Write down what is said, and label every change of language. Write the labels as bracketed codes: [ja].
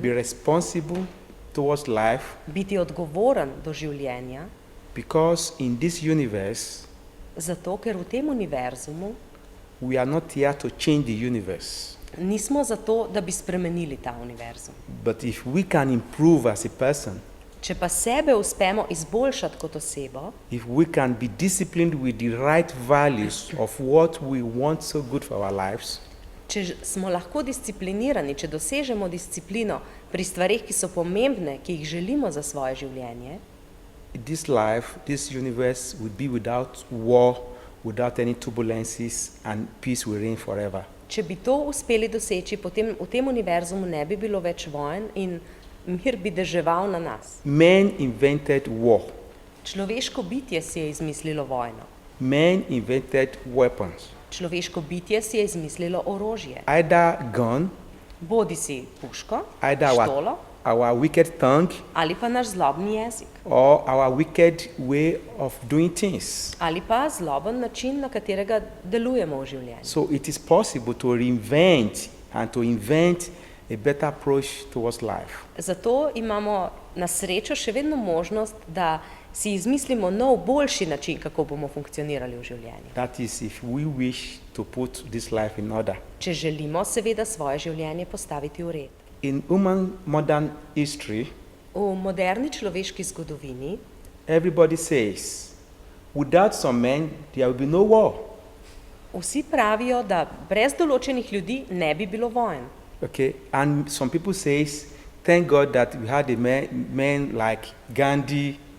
[en] be responsible towards life, [sl] biti odgovoren do življenja, [en] because in this universe, [sl] zato ker v tem univerzumu [en] we are not here to change the universe. [sl] nismo zato, da bi spremenili ta univerzum. [en] But if we can improve as a person, [sl] Če pa sebe uspemo izboljšati kot osebo, [en] if we can be disciplined with the right values of what we want so good for our lives, [sl] če smo lahko disciplinirani, če dosežemo disciplino pri stvareh, ki so pomembne, ki jih želimo za svoje življenje, [en] this life, this universe would be without war, without any turbulences, and peace will reign forever. [sl] če bi to uspeli doseči, potem v tem univerzumu ne bi bilo več vojn in mir bi deževal na nas. [en] Men invented war. [sl] Človeško bitje si je izmislilo vojno. [en] Men invented weapons. [sl] Človeško bitje si je izmislilo orožje. [en] Either gun, [sl] Bodi si puško, [en] either [sl] štolo [en] our wicked tongue, [sl] ali pa naš zlobni jezik. [en] or our wicked way of doing things. [sl] Ali pa zloben način, na katerega delujemo v življenju. [en] So it is possible to reinvent and to invent a better approach towards life. [sl] Zato imamo na srečo še vedno možnost, da si izmislimo nov, boljši način, kako bomo funkcionirali v življenju. [en] That is if we wish to put this life in order. [sl] Če želimo seveda svoje življenje postaviti v red. [en] In human modern history, [sl] V moderni človeški zgodovini [en] everybody says, without some men, there will be no war. [sl] vsi pravijo, da brez določenih ljudi ne bi bilo vojn. [en] Okay, and some people says, thank God that we had a men like Gandhi, [sl] Drugi